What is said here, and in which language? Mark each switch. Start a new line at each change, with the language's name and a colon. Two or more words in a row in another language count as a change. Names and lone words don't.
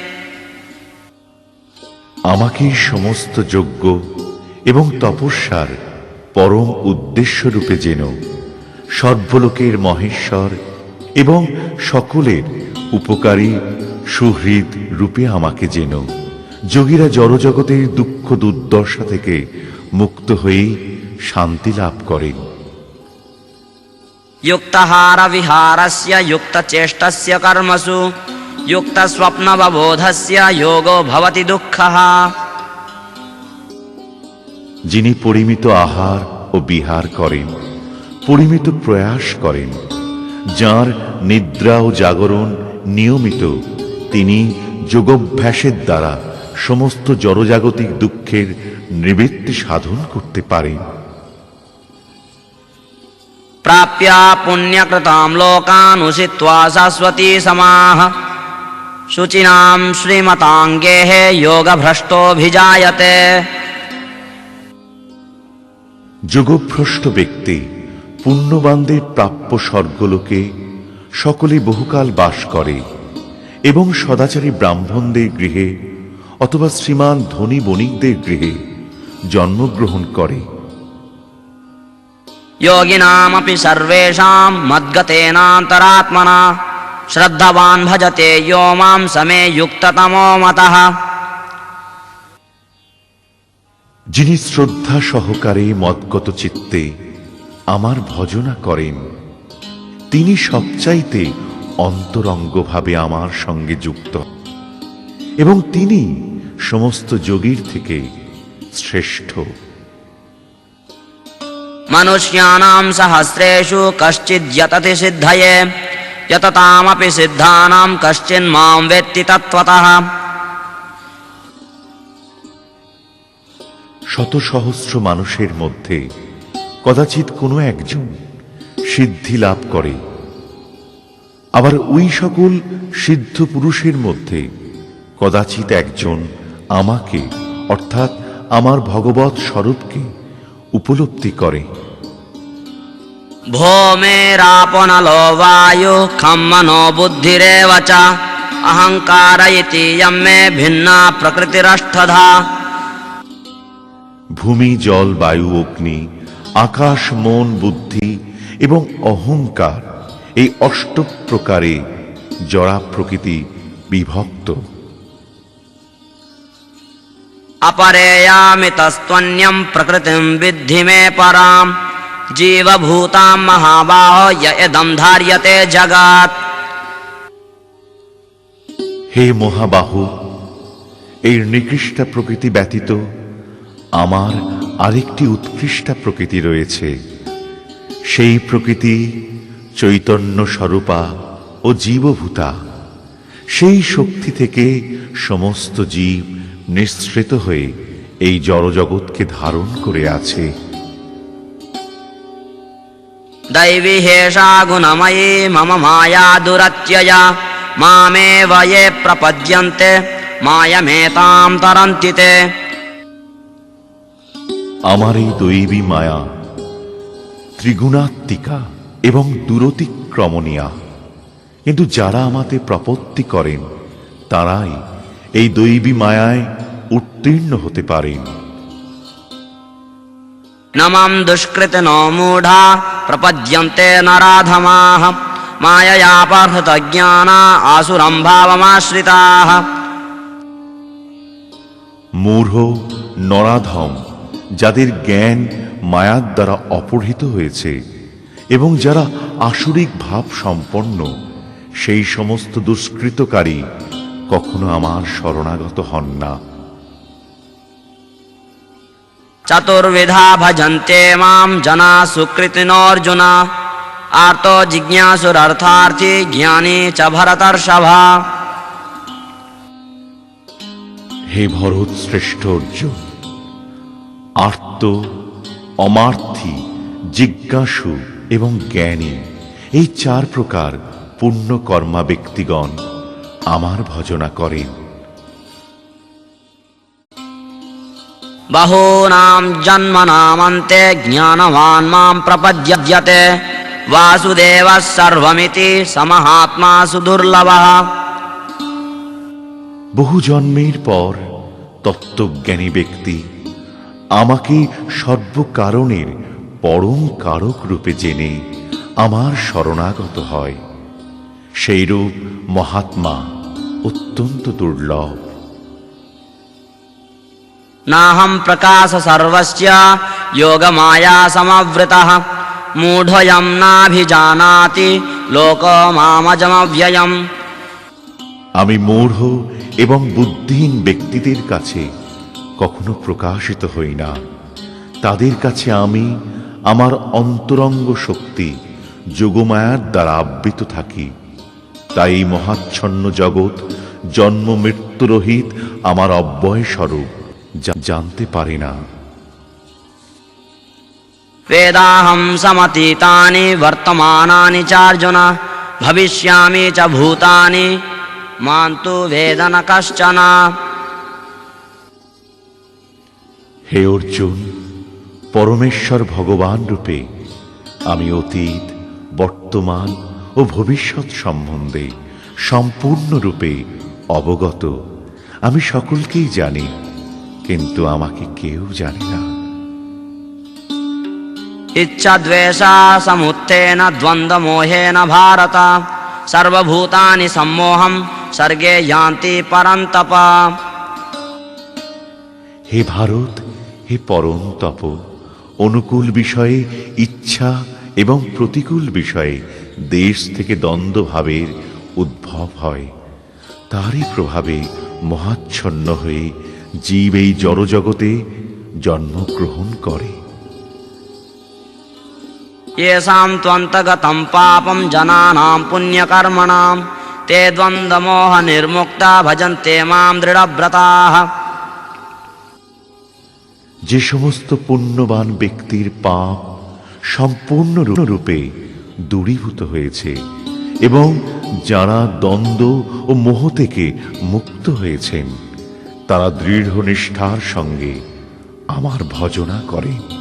Bangla: আমাকে সমস্ত যজ্ঞ এবং তপস্যার পরম উদ্দেশ্য রূপে যেন সর্বলোকের মহেশ্বর এবং সকলের উপকারী সুহৃদ রূপে আমাকে যেন যোগীরা জড়জগতের দুঃখ দুর্দশা থেকে মুক্ত হয়ে শান্তি লাভ করেন।
Sanskrit: युक्तहार विहारस्य युक्तचेष्टस्य कर्मसु युक्तस्वप्नवबोधस्य योगो भवति दुःखः।
Bangla: যিনি পরিমিত আহার ও বিহার করেন, পরিমিত প্রয়াস করেন, যার নিদ্রা ও জাগরণ নিয়মিত, তিনি যোগাভ্যাসের দ্বারা সমস্ত জড়জাগতিক দুঃখের নিবৃত্তি সাধন করতে পারেন।
Sanskrit: प्राप्य पुण्यकृतां लोकान् उषित्वा शाश्वती समाः शुचिनां श्रीमताङ्गेः योगभ्रष्टोऽभिजायते।
Bangla: যোগভ্রষ্ট ব্যক্তি পুণ্যবানদের প্রাপ্য স্বর্গলোকে সকলে বহুকাল বাস করে এবং সদাচারী ব্রাহ্মণদের গৃহে অথবা শ্রীমান ধনী বণিকদের গৃহে জন্মগ্রহণ করে।
Sanskrit: योगिनामपि सर्वेषां मद्गतेनान्तरात्मना श्रद्धावान् भजते यो मां समे युक्ततमो मतः।
Bangla: যিনি শ্রদ্ধা সহকারে মদ্গত চিত্তে আমার ভজনা করেন, তিনি সবচাইতে অন্তরঙ্গভাবে আমার সঙ্গে যুক্ত এবং তিনি সমস্ত যোগীর থেকে শ্রেষ্ঠ।
Sanskrit: मनुष्याणां सहस्रेषु कश्चिद् यतति सिद्धये यततामपि सिद्धानां कश्चिन्मां वेत्ति तत्त्वतः।
Bangla: শত সহস্র মানুষের মধ্যে কদাচিৎ কোনো একজন সিদ্ধি লাভ করে, আবার ওই সকল সিদ্ধ পুরুষের মধ্যে কদাচিৎ একজন আমাকে অর্থাৎ আমার ভগবৎ স্বরূপকে উপলব্ধি করে।
Sanskrit: भूमिरापनलो वायुः खं मनो बुद्धिरेव च अहंकार इति यं मे भिन्ना प्रकृतिरष्टधा।
Bangla: ভূমি, জল, বায়ু, অগ্নি, আকাশ, মন, বুদ্ধি এবং অহংকার, এই অষ্ট প্রকারে জড়া প্রকৃতি বিভক্ত।
Sanskrit: अपरेयामि तस्त्वन्यं प्रकृतिं विद्धि मे परां जीवभूतां महाबाहो य इदं धार्यते जगत्।
Bangla: হে মহাবাহু, এই নিকৃষ্ট প্রকৃতি ব্যতীত আমার আরেকটি উৎকৃষ্ট প্রকৃতি রয়েছে। সেই প্রকৃতি চৈতন্য স্বরূপা ও জীবভূতা। সেই শক্তি থেকে সমস্ত জীব নিঃসৃত হয়ে এই জড়জগৎকে ধারণ করে আছে।
Sanskrit: दैवी हेषा गुणमयी मम माया दुरत्यया मामेव ये प्रपद्यन्ते मायमेतां तरन्ति ते।
Bangla: আমার এই দৈবী মায়া ত্রিগুণাত্মিকা এবং দূরতিক্রমণীয়া, কিন্তু যারা আমাতে প্রপত্তি করেন তারাই এই দৈবী মায়ায় উত্তীর্ণ হতে পারেন।
Sanskrit: नमं दुष्कृतिनो मूढा प्रपद्यन्ते नराधमाः माययापहृतज्ञाना आसुरं भावमाश्रिताः।
Bangla: মূঢ় নরাধম, যাদের জ্ঞান মায়ার দ্বারা অপহৃত হয়েছে এবং যারা আসুরিক ভাব সম্পন্ন, সেই সমস্ত দুষ্কৃতকারী কখনো আমার শরণাগত হন না।
Sanskrit: चतुर्विधा भजन्ते मां जना सुकृतिनोऽर्जुन आर्तो जिज्ञासुरर्थार्थी ज्ञानी च भरतर्षभा।
Bangla: হে ভরত শ্রেষ্ঠ অর্জুন, আর্ত, অমার্থী, জিজ্ঞাসু এবং জ্ঞানী, এই চার প্রকার পুণ্যকর্মা ব্যক্তিগণ আমার ভজনা করেন।
Sanskrit: बहूनां जन्मनामन्ते ज्ञानवान् मां प्रपद्यते वासुदेवः सर्वमिति समहात्मा सुदुर्लभः।
Bangla: বহু জন্মের পর তত্ত্বজ্ঞানী ব্যক্তি আমাকে সর্বকারণের পরম কারক রূপে জেনে আমার শরণাগত হয়। সেইরূপ মহাত্মা অত্যন্ত দুর্লভ।
Sanskrit: नाहं प्रकाश सर्वस्य योगमाया समवृतः मूढोऽयं नाभिजानाति लोको मामजमव्ययम्।
Bangla: আমি মূঢ় এবং বুদ্ধিহীন ব্যক্তিদের কাছে কখনো প্রকাশিত হই না। তাদের কাছে আমি আমার অন্তরঙ্গ শক্তি যোগমায়ার দ্বারা আবৃত থাকি। তাই এই মহাচ্ছন্ন জগৎ জন্ম মৃত্যুরহিত আমার অব্যয় স্বরূপ জানতে পারে না।
Sanskrit: वेदाहं समतीतानि वर्तमानानि चार्जुन भविष्यामि च भूतानि मां तु वेद न कश्चन।
Bangla: হে অর্জুন, পরমেশ্বর ভগবান রূপে আমি অতীত, বর্তমান ও ভবিষ্যৎ সম্বন্ধে সম্পূর্ণরূপে অবগত। আমি সকলকেই জানি, কিন্তু আমাকে কেউ জানে না।
Sanskrit: इच्छद्वेषा समुत्थेन द्वन्द्वमोहेन भारत सर्वभूतानि सम्मोहं सर्गे यान्ति परन्तप।
Bangla: হে ভারত, হে পরন্তপ, অনুকূল বিষয়ে ইচ্ছা এবং প্রতিকূল বিষয়ে দেশ থেকে দ্বন্দ্বভাবের উদ্ভব হয়। তারই প্রভাবে মহাচ্ছন্ন হয়ে জীব এই জড়জগতে জন্মগ্রহণ করে।
Sanskrit: येषां त्वन्तगतं पापं जनानां पुण्यकर्मणां ते द्वन्द्वमोहनिर्मुक्ता भजन्ते मां दृढव्रताः।
Bangla: যে সমস্ত পুণ্যবান ব্যক্তির পাপ সম্পূর্ণরূপে দূরীভূত হয়েছে এবং যারা দ্বন্দ্ব ও মোহ থেকে মুক্ত হয়েছেন, তারা দৃঢ় নিষ্ঠার সঙ্গে আমার ভজনা করে।